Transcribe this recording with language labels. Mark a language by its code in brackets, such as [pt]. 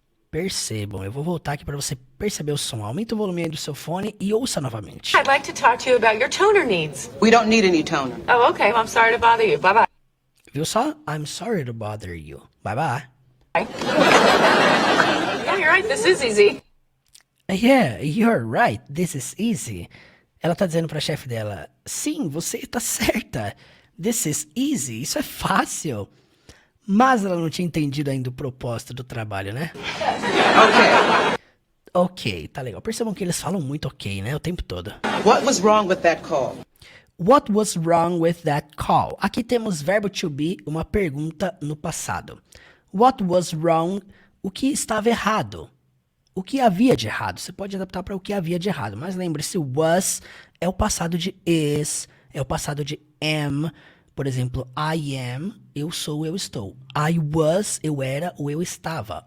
[pt] Percebam, eu vou voltar aqui para você perceber o som. Aumenta o volume aí do seu fone e ouça novamente. [en] I'd like to talk to you about your toner needs. We don't need any toner. Oh, okay. Well, I'm sorry to bother you. Bye-bye. [pt] Viu só? [en] I'm sorry to bother you. Bye-bye. Yeah, you're right. This is easy. Yeah, you're right. This is easy. [pt] Ela tá dizendo pra chefe dela: sim, você tá certa. [en] This is easy. [pt] Isso é fácil. Mas ela não tinha entendido ainda o propósito do trabalho, né? Ok, tá legal. Percebam que eles falam muito ok, né? O tempo todo. [en] What was wrong with that call? What was wrong with that call? [pt] Aqui temos verbo to be, uma pergunta no passado. [en] What was wrong? [pt] O que estava errado? O que havia de errado? Você pode adaptar para o que havia de errado. Mas lembre-se, was é o passado de is, é o passado de am. Por exemplo, [en] I am, [pt] eu sou, eu estou. [en] I was, [pt] eu era ou eu estava.